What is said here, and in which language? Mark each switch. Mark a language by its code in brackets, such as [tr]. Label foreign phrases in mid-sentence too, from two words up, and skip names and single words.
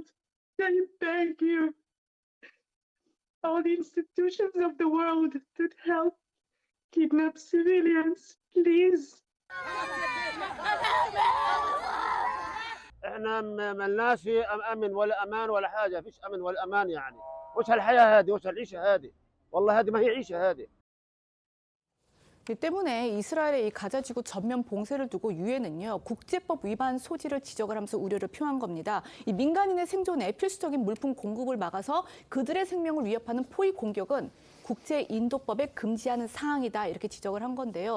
[en] I beg you, all the institutions of the world that help kidnap civilians, please. [ar] احنا ملناش في امن ولا امان ولا حاجه، فيش امن ولا امان يعني. وش هالحياه هذه؟ وش هالعيشه هذه؟ والله هذه ما هي عيشه هذه. [ko] 때문에 이스라엘의 이 가자지구 전면 봉쇄를 두고 유엔은요, 국제법 위반 소지를 지적을 하면서 우려를 표한 겁니다. 이 민간인의 생존에 필수적인 물품 공급을 막아서 그들의 생명을 위협하는 포위 공격은 국제인도법에 금지하는 사항이다, 이렇게 지적을 한 건데요.